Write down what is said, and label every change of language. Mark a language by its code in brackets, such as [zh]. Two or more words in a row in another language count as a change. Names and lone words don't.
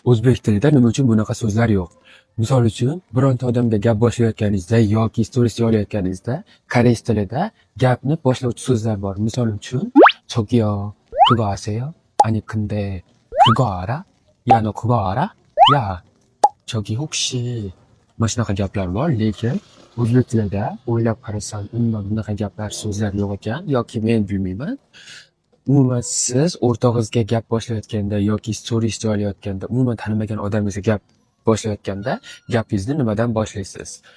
[uz] O'zbek tilida nima uchun bunaqa so'zlar yo'q? Misol uchun, bironta odamga gap boshlayotganingizda yoki stories yozayotganingizda koreys tilida gapni boshlovchi so'zlar bor. Misol uchun, [ko] 저기요, 그거 아세요? 아니 근데 그거 알아? 야, 너 그거 알아? 야, 저기 혹시 [uz] mana shunaqa gaplar bor, lekin o'zbek tilida o'ylab qarasam umuman bunaqa gaplar, so'zlar yo'q ekan yoki men bilmayman. Umuman siz o'rtog'ingizga gap boshlayotganda yoki stories joylayotganda, umuman tanimagan odamingizga gap boshlayotganda gapingizni nimadan boshlaysiz?